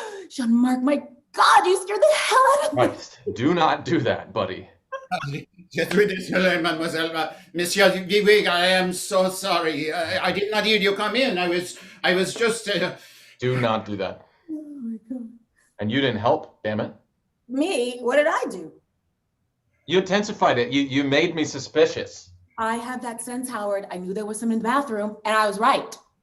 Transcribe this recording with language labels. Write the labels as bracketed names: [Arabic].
[English] Jean-Marc, my God, you scared the hell out of me. Christ, do not do that, buddy. [French] Je suis désolé, mademoiselle. [English] Monsieur Viewig, I am so sorry. I did not hear you come in. I was just... Do not do that. Oh my God. And you didn't help, damn it. Me? What did I do? You intensified it. You made me suspicious. I have that sense, Howard. I knew there was someone in the bathroom, and I was right.